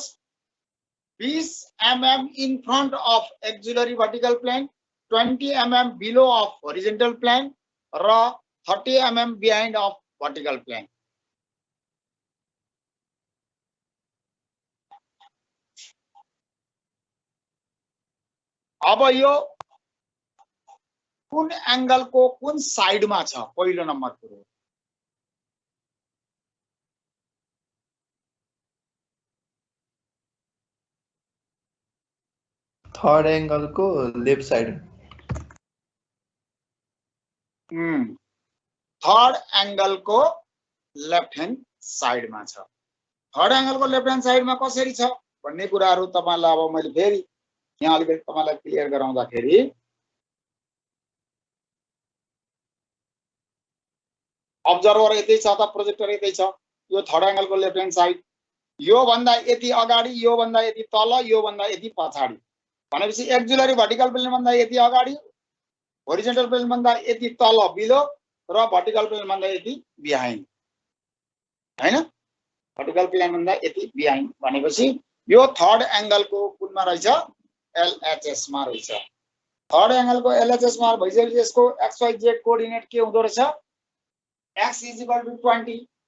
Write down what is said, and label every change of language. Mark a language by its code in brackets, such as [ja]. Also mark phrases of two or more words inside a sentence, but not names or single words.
[en] 20 mm in front of auxiliary vertical plane 20 mm below of horizontal plane र 30 mm behind of vertical plane [ne] अब यो कुन एंगलको कुन साइडमा छ पहिलो नम्बर कुरो [en] Third angle को left side. third angle [ne] को [en] left hand side [ne] में छ [en] third angle [ne] को [en] left hand side [ne] में कसरी छ भन्ने कुराहरु तपाईलाई अब मैले फेरि यहाँ अलिकति तपाईलाई क्लियर गराउँदाखेरि अब्जर्भर यतै छ त प्रोजेक्टर यतै छ यो [en] third angle [ne] को [en] left hand side [ne] यो भन्दा यति अगाडि यो भन्दा यति तल यो भन्दा यति पछाडी भनेपछि [en] auxiliary vertical plane [ne] भन्दा यति अगाडि [en] horizontal plane [ne] भन्दा यति तल बिलो र [en] vertical plane [ne] भन्दा यति बिहाइन्ड हैन [en] vertical plane [ne] भन्दा यति बिहाइन्ड भनेपछि यो [en] third angle [ne] को कुनमा रहेछ एलएचएस मा रहेछ [en] third angle [ne] को एलएचएस मा भइसकेपछि यसको [en] x y z coordinate [ne] के हुँदो रहेछ x = 20